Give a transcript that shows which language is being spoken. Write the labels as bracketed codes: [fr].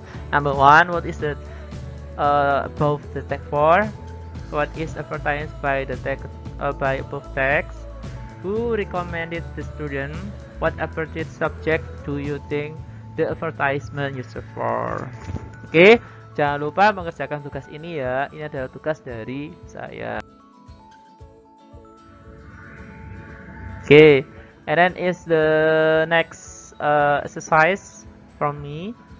[en] Number 1, what is the above the text for? What is advertised by the text by above text? Who recommended the student? What appropriate subject do you think the advertisement used for? [id] Oke, jangan lupa mengerjakan tugas ini ya. Ini adalah tugas dari saya. [en] Oke, and then is the next exercise from me.